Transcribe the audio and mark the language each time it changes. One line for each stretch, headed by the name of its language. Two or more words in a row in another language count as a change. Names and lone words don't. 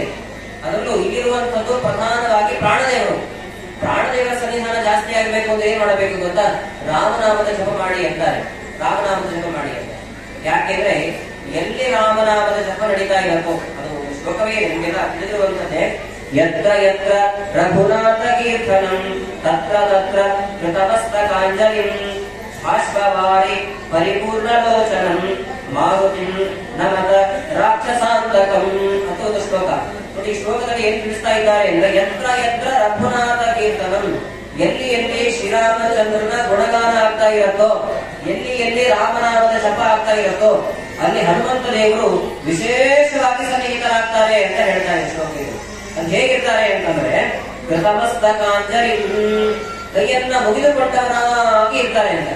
Kannada: ಅದರಲ್ಲೂ ಇಲ್ಲಿರುವಂತದ್ದು ಪ್ರಧಾನವಾಗಿ ಪ್ರಾಣದೇವರ ಸನ್ನಿಧಾನ ಜಾಸ್ತಿ ಆಗಬೇಕು ಅಂದ್ರೆ ಏನ್ ಮಾಡಬೇಕು ಗೊತ್ತಾ? ರಾಮನಾಮದ ಜಪ ಮಾಡಿ ಅಂತಾರೆ. ರಾಮನಾಮದ ಜಪ ಮಾಡಿ ಅಂತ ಯಾಕೆಂದ್ರೆ ಎಲ್ಲಿ ರಾಮನಾಮದ ಜಪ ನಡೀತಾ ಇರಬೇಕು, ಅದು ಶ್ಲೋಕವೇ ನಿಮಗೆಲ್ಲ ತಿಳಿದಿರುವಂತದ್ದೇ.
Sanskrit: ಯತ್ರ ಯತ್ರ ರಘುನಾಥ ಕೀರ್ತನಂ ತತ್ರ ತತ್ರ ಕೃತಮಸ್ತಕಾಂಜಲಿಂ ಬಾಷ್ಪವಾರಿ ಪರಿಪೂರ್ಣಲೋಚನಂ ಮಾರುತಿಂ ನಮತ ರಾಕ್ಷಸಾಂತಕಂ
Kannada: ಅಂತ ಒಂದು ಶ್ಲೋಕ. ಈ ಶ್ಲೋಕದಲ್ಲಿ ಏನ್ ತಿಳಿಸ್ತಾ ಇದ್ದಾರೆ ಅಂದ್ರೆ,
Sanskrit: ಯತ್ರ ಯತ್ರ ರಘುನಾಥ ಕೀರ್ತನಂ,
Kannada: ಎಲ್ಲಿ ಎಲ್ಲಿ ಶ್ರೀರಾಮಚಂದ್ರನ ಗುಣಗಾನ ಆಗ್ತಾ ಇರತ್ತೋ, ಎಲ್ಲಿ ಎಲ್ಲಿ ರಾಮನಾಮದ ಜಪ ಆಗ್ತಾ ಇರತ್ತೋ ಅಲ್ಲಿ ಹನುಮಂತ ದೇವರು ವಿಶೇಷವಾಗಿ ಸನ್ನಿಹಿತರಾಗ್ತಾರೆ ಅಂತ ಹೇಳ್ತಾರೆ ಶ್ಲೋಕ. ಅದು ಹೇಗಿರ್ತಾರೆ ಅಂತಂದ್ರೆ, ಕೃತಮಸ್ತಕಾಂಜಲಿ, ಕೈಯನ್ನ ಮುಗಿದುಕೊಂಡವರಾಗಿ ಇರ್ತಾರೆ ಅಂತ.